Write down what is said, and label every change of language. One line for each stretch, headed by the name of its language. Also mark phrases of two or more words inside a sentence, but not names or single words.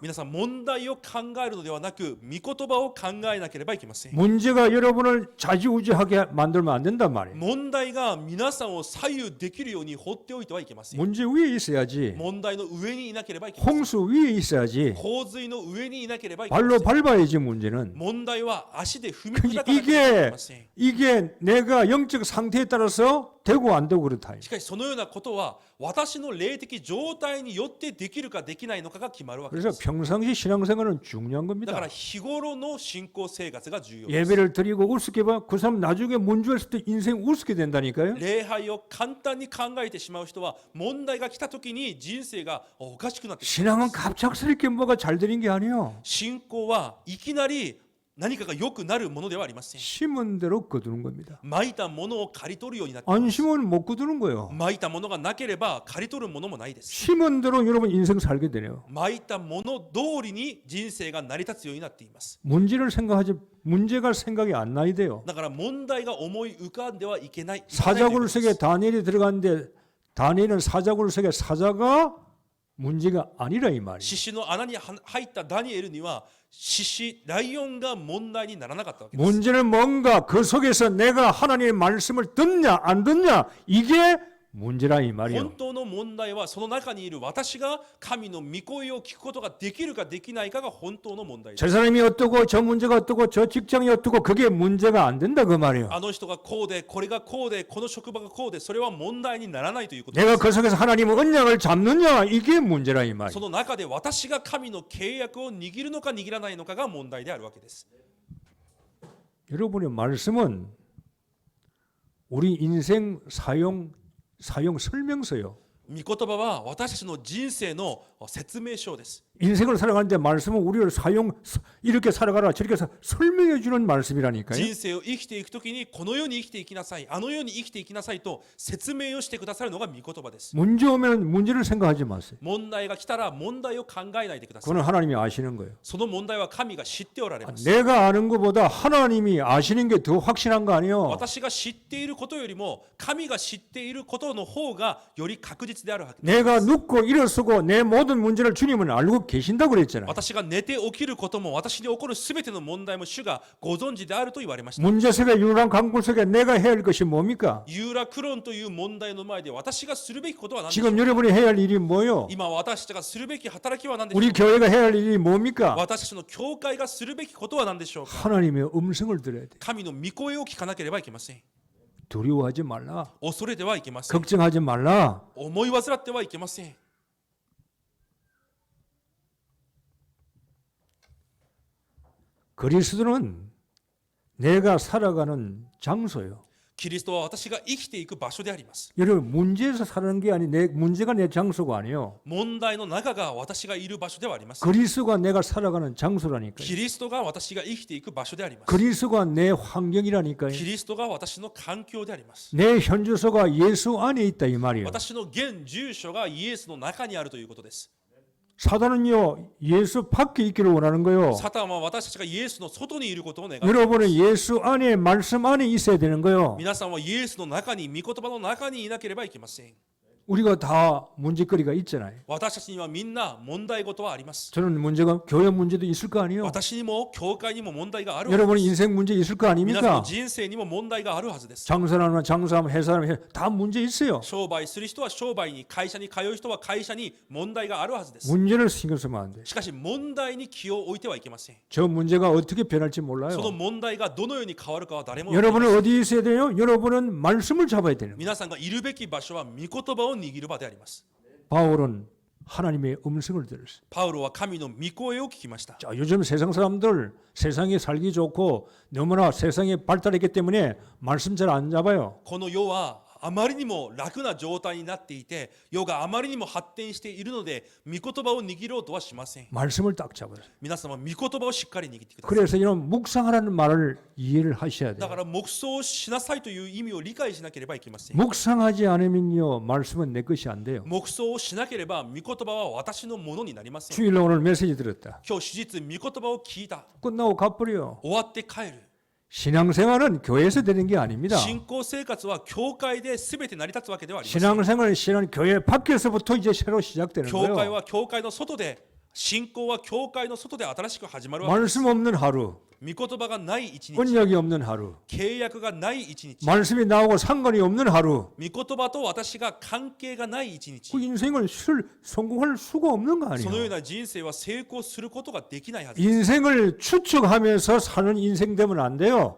Japanese: 皆さん問題を考えるのではなく御言葉を考えなければいけません
Korean: 문제가 여러분을 좌지우지하게 만들면 안 된단 말이에요.
Japanese: 問題が皆さんを左右できるように放っておいてはいけません
Korean: 문제 위에 있어야지.
Japanese: 問題の上にいなければいけません
Korean: 홍수 위에 있어야지.
Japanese: 洪水の上にいなければいけませ
Korean: 발로
Japanese: ん
Korean: 밟아야지 문제는.
Japanese: 問題は足で踏み砕かなければいけません
Korean: 이게 내가 영적 상태에 따라서 되고 안 되고 그렇다.
Japanese: しかしそのようなことは私の霊的状態によってできるかできないのかが決まるわけで
Korean: 그래서
Japanese: す
Korean: 평상시 신앙생활은 중요한
Japanese: だから
Korean: 겁니다.
Japanese: 日頃の信仰生活が重要です
Korean: 예배를 드리고 우습게 봐. 그 사람 나중에 문제 있을 때 인생 우습게 된다니까요.
Japanese: 礼拝を簡単に考えてしまう人は問題が来た時に人生がおかしくなってしまいま
Korean: 신앙은
Japanese: す
Korean: 갑작스럽게 뭐가 잘 되는 게 아니에요.
Japanese: 信仰はいきなり何かが良くなるものではありません。
Korean: 심은 대로 거두는 겁니다.
Japanese: まいたものを刈り取るようになってい
Korean: 안
Japanese: ます。
Korean: 심으면 못 거두는 거예요.
Japanese: まいたものがなければ刈り取るものもないです。
Korean: 심은 대로 여러분 인생 살게 되네요.
Japanese: まいたもの通りに人生が成り立つようになっています。
Korean: 문제를 생각하지 문제가 생각이 안 나야 돼요.
Japanese: だから問題が思い浮かんではいけない。
Korean: 사자굴 속에 다니엘이 들어갔는데 다니엘은 사자굴 속에 사자가 문제가 아니라 이 말이에요.
Japanese: 獅子の穴に入ったダニエルには獅子ライオンが問題にならなかったわけです。
Korean: 문제는 뭔가 그 속에서 내가 하나님의 말씀을 듣냐 안 듣냐 이게 문제라 이 말이에요.
Japanese: 本当の問題はその中にいる私が神の御声を聞くことができるかできないかが本当の問題です。
Korean: 저 사람이 어떠고 저 문제가 어떠고 저 직장이 어떠고 그게 문제가 안 된다 그 말이에요.
Japanese: あの人がこうでこれがこうでこの職場がこうでそれは問題にならないということ
Korean: 내가
Japanese: です。
Korean: 그 속에서 하나님의 언약을 잡느냐 이게 문제라 이
Japanese: そ
Korean: 말이에요.
Japanese: の中で私が神の契約を握るのか握らないのかが問題であるわけです。
Korean: 여러분의 말씀은 우리 인생 사용 설명서요.
Japanese: 御言葉は私たちの人生の説明書です。
Korean: 인생을 살아가는데 말씀은 우리를 이렇게 살아가라 저렇게 설명해 주는 말씀이라니까요.
Japanese: 人生を生きていくときにこのように生きていきなさい、あのように生きていきなさいと説明をしてくださるのが御言葉です。
Korean: 문제 오면 문제를 생각하지 마세요.
Japanese: 問題が来たら問題を考えないでください。
Korean: 그건 하나님이 아시는 거예요.
Japanese: その問題は神が知っておられます。
Korean: 내가 아는 것보다 하나님이 아시는 게 더 확실한 거 아니에요.
Japanese: 私が知っていることよりも神が知っていることの方がより確実であるわけです。
Korean: 내가 눕고 일어서고 내 모든 문제를 주님은 알고 계신다고 그랬잖아요.
Japanese: 私が寝て起きることも私に起こるすべての問題も主がご存知であると言われました。
Korean: 문제 속에 유랑 강굴 속에 내가 해야 할 것이 뭡니까?
Japanese: ユーラクロンという問題の前で私がするべきことは何でしょう
Korean: 지금 여러분이 해야 할 일이 뭐요?
Japanese: 今私たちがするべき働きは何でしょう
Korean: 우리 교회가 해야 할 일이 뭡니까?
Japanese: 私たちの教会がするべきことは何でしょうか
Korean: 하나님의 음성을 들어야 돼.
Japanese: 神の御声を聞かなければいけません。
Korean: 두려워하지 말라.
Japanese: 恐れてはいけません。
Korean: 걱정하지 말라.
Japanese: 思い煩ってはいけません。
Korean: 그리스도는 내가 살아가는 장소요.
Japanese: キリストは私が生きていく場所であります。
Korean: 여러분 문제에서 사는 게 아니 문제가 내 장소가 아니에요.
Japanese: 問題の中が私がいる場所ではあります。
Korean: 그리스도가 내가 살아가는 장소라니까요.
Japanese: キリストが私が生きていく場所であります。
Korean: 그리스도가 내 환경이라니까요.
Japanese: キリストが私の環境であります。
Korean: 내 현주소가 예수 안에 있다 이 말이에요.
Japanese: 私の現住所がイエスの中にあるということです。
Korean: 사단은요 예수 밖에 있기를 원하는 거예요.
Japanese: サタンは私たちがイエスの外にいることを願っています。
Korean: 여러분은 예수 안에 말씀 안에 있어야 되는 거예요.
Japanese: 皆さんはイエスの中に、御言葉の中にいなければいけません。
Korean: 우리가 다 문제거리가 있잖아요.
Japanese: 私たちにはみんな問題事はあります。
Korean: 저는 문제가 교회 문제도 있을 거 아니에요.
Japanese: 私にも教会にも問題がある。
Korean: 여러분 인생 문제 있을 거
Japanese: 皆さんの
Korean: 아닙니까?
Japanese: 人生にも問題があるはずです。
Korean: 장사하면 장사하면 회사하면 다 문제 있어요.
Japanese: 商売する人は商売に、会社に通う人は会社に問題があるはずです。
Korean: 문제를 신경 쓰면 안 돼.
Japanese: しかし問題に気を置いてはいけません。
Korean: 저 문제가 어떻게 변할지
Japanese: その
Korean: 몰라요.
Japanese: 問題がどのように変わるかは誰も分かりません。
Korean: 여러분은 어디에 있어야 돼요? 여러분은 말씀을 잡아야 되는 거예요.
Japanese: 皆さんがいるべき場所は御言葉を握る場であります。
Korean: 바울은 하나님의 음성을 들었어요.
Japanese: パウロは神の御声を聞きました。
Korean: 자, 요즘 세상 사람들 세상에 살기 좋고 너무나 세상에 발달했기 때문에 말씀 잘 안 잡아요.
Japanese: この世はあまりにも楽な状態になっていて、世があまりにも発展しているので、御言葉を握ろうとはしません。
Korean: 말씀을 딱 잡아요.
Japanese: 皆様、御言葉をしっかり握ってください。
Korean: 그래서 이런 묵상하라는 말을 이해를 하셔야
Japanese: だか
Korean: 돼요.
Japanese: ら黙想しなさいという意味を理解しなければいけません。
Korean: 묵상하지 않으면요 말씀은 내 것이 안 돼요.
Japanese: 黙想をしなければ御言葉は私のものになりません。
Korean: 주일날 오늘 메시지 들었다.
Japanese: 今日手術御言葉を聞いた。
Korean: 끝나고 가버려.
Japanese: 終わって帰る。
Korean: 신앙생활은 교회에서 되는 게 아닙니다.
Japanese: 信仰生活は教会で全て成り立つわけではありません。
Korean: 신앙생활은 교회 밖에서부터 이제 새로 시작되는
Japanese: 教会
Korean: 거예요.
Japanese: は教会の外で、信仰は教会の外で新しく始まるわけです。
Korean: 말씀 없는 하루,
Japanese: 御言葉がない一日、
Korean: 언약이 없는 하루,
Japanese: 契約がない一日、
Korean: 말씀이 나오고 상관이 없는 하루.
Japanese: 御言葉と私が関係がない一日、
Korean: 그 인생을 성공할 수가 없는 거
Japanese: そのよう
Korean: 아니에요.
Japanese: な人生は成功することができないはずです。
Korean: 인생을 추측하면서 사는 인생 되면 안 돼요.